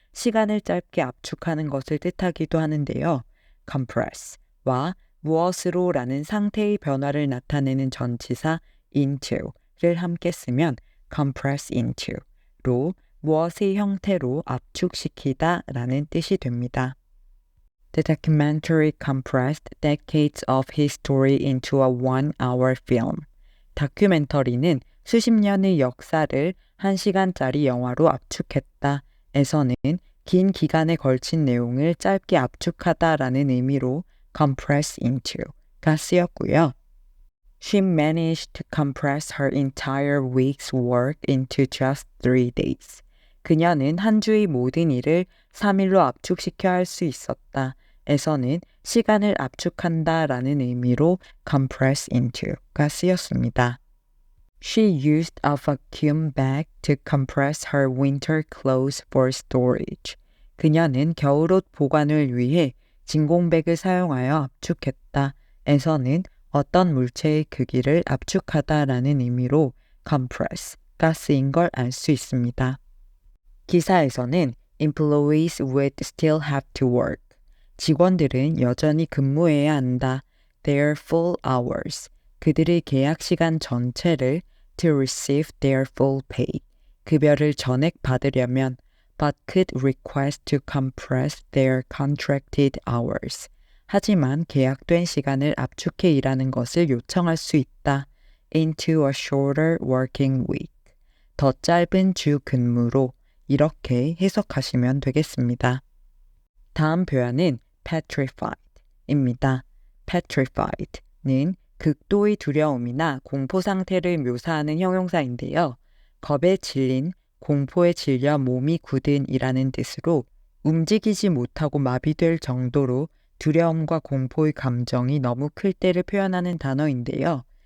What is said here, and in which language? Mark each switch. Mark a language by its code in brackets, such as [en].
[ko] 시간을 짧게 압축하는 것을 뜻하기도 하는데요. compress와 무엇으로 라는 상태의 변화를 나타내는 전치사 into를 함께 쓰면 compress into로 무엇의 형태로 압축시키다 라는 뜻이 됩니다. [en] The documentary compressed decades of history into a one-hour film. [ko] 다큐멘터리는 수십 년의 역사를 1시간짜리 영화로 압축했다. 에서는 긴 기간에 걸친 내용을 짧게 압축하다라는 의미로 compress into가 쓰였고요. [en] She managed to compress her entire week's work into just 3 days. [ko] 그녀는 한 주의 모든 일을 3일로 압축시켜 할 수 있었다. 에서는 시간을 압축한다 라는 의미로 compress into가 쓰였습니다. [en] She used a vacuum bag to compress her winter clothes for storage. [ko] 그녀는 겨울옷 보관을 위해 진공백을 사용하여 압축했다. 에서는 어떤 물체의 크기를 압축하다 라는 의미로 compress가 쓰인 걸 알 수 있습니다. 기사에서는 [en] employees would still have to work. [ko] 직원들은 여전히 근무해야 한다. [en] Their full hours. [ko] 그들의 계약 시간 전체를 [en] to receive their full pay. [ko] 급여를 전액 받으려면 [en] but could request to compress their contracted hours. [ko] 하지만 계약된 시간을 압축해 일하는 것을 요청할 수 있다. [en] into a shorter working week. [ko] 더 짧은 주 근무로 이렇게 해석하시면 되겠습니다. 다음 표현은 petrified입니다. petrified는 극도의 두려움이나 공포 상태를 묘사하는 형용사인데요. 겁에 질린, 공포에 질려 몸이 굳은이라는 뜻으로 움직이지 못하고 마비될 정도로 두려움과 공포의 감정이 너무 클 때를 표현하는 단어인데요.